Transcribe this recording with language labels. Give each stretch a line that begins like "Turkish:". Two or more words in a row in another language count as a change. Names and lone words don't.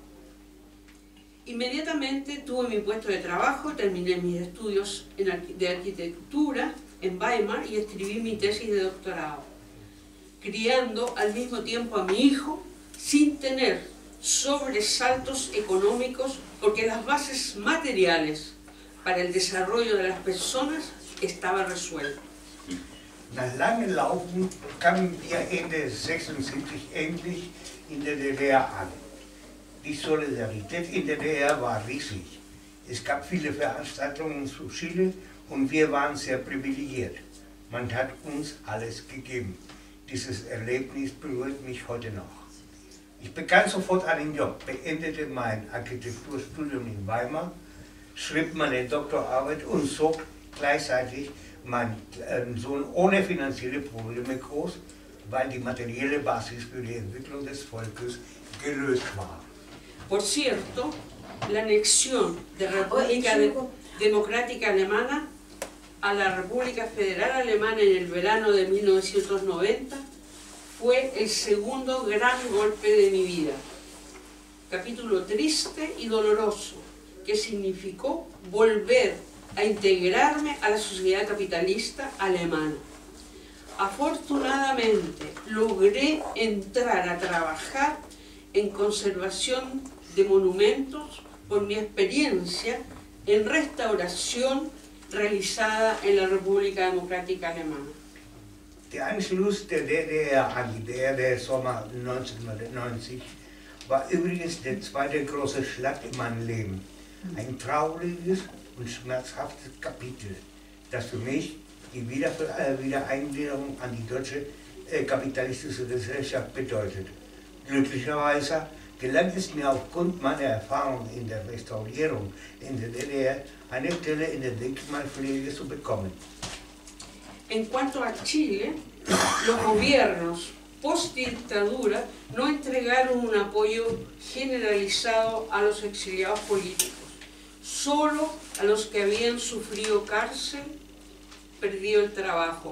Spanish: Inmediatamente tuve mi puesto de trabajo, terminé mis estudios de arquitectura en Weimar y escribí mi tesis de doctorado, criando al mismo tiempo a mi hijo sin tener sobresaltos económicos, porque las bases materiales para el desarrollo de las personas estaban resueltas.
German: Nach langem Laufen kamen wir Ende 1976 endlich in der DDR an. Die Solidarität in der DDR war riesig. Es gab viele Veranstaltungen zu Chile und wir waren sehr privilegiert. Man hat uns alles gegeben. Dieses Erlebnis berührt mich heute noch. Ich bekam sofort einen Job, beendete mein Architekturstudium in Weimar, schrieb meine Doktorarbeit und zog gleichzeitig meinen Sohn ohne finanzielle Probleme groß, weil die materielle Basis für die Entwicklung des Volkes gelöst war.
Spanish: Por cierto, la anexión de República Democrática Alemana a la República Federal Alemana en el verano de 1990 fue el segundo gran golpe de mi vida. Capítulo triste y doloroso que significó volver a integrarme a la sociedad capitalista alemana. Afortunadamente logré entrar a trabajar en conservación de monumentos por mi experiencia en restauración realizada en la República Democrática Alemana.
German: Der Anschluss der DDR an die DDR Sommer 1990 war übrigens der zweite große Schlag in meinem Leben. Ein trauriges und schmerzhaftes Kapitel, das für mich die Wiedereingliederung an die deutsche kapitalistische Gesellschaft bedeutet. Glücklicherweise gelang es mir aufgrund meiner Erfahrung in der Restaurierung in der DDR, eine Stelle in der Denkmalpflege zu bekommen.
Spanish: En cuanto a Chile, los gobiernos post-dictadura no entregaron un apoyo generalizado a los exiliados políticos, solo a los que habían sufrido cárcel, perdido el trabajo.